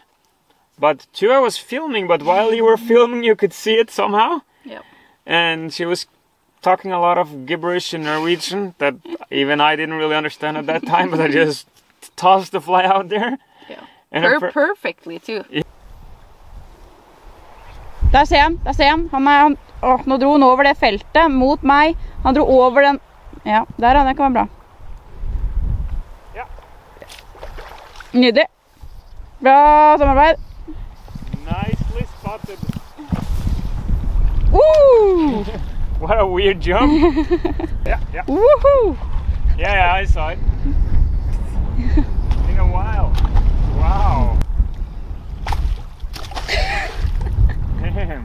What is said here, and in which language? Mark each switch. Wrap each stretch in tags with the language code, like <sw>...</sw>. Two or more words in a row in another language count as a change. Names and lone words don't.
<en>But Tua was filming, but while you were filming, you could see it somehow. Yep. And she was talking a lot of gibberish in Norwegian that even I didn't really understand at that time, but I just tossed the fly out there. Yeah. And perfectly too. Yeah.</en> <no>Der ser han. Nå dro han over det feltet mot meg. Han dro over den. Ja, der det kan være bra. Ja. Nydelig. Bra samarbeid.</no> <en>Nicely spotted. Woo! What a weird jump. Yeah. Woohoo! Yeah, I saw it. It's been a while. Wow. Damn.</en>